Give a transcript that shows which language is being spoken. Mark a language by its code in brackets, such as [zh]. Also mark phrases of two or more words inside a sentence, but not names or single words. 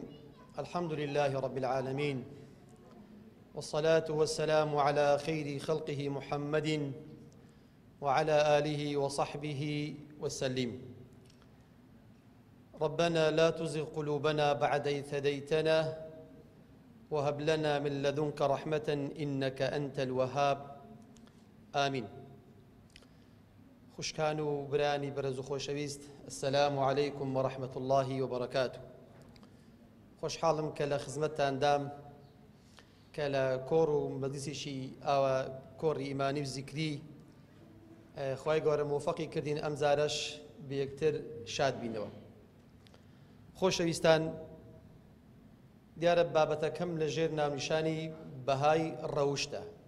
[ar] الحمد لله رب العالمين، والصلاة والسلام على خير خلقه محمد وعلى آله وصحبه وسلم. ربنا لا تزغ قلوبنا بعد إذ هديتنا وهب لنا من لدنك رحمة إنك أنت الوهاب. آمين. [ckb] خوشکان و برانی بەرز و خۆشەویست، [ar] السلام عليكم ورحمة الله وبركاته. [ckb] خۆشحاڵم کە لە خزمەتتاندام کە لە کۆڕ و مەجلیسێکی ئاوا کۆڕی ئیمانی و زیکری خوای گەورە موفەقی کردین ئەم جارەش بە یەکتر شاد بینەوە. خۆشەویستان، دیارە بابەتەکەم لەژێر ناونیشانی بەهای ڕەوشتە.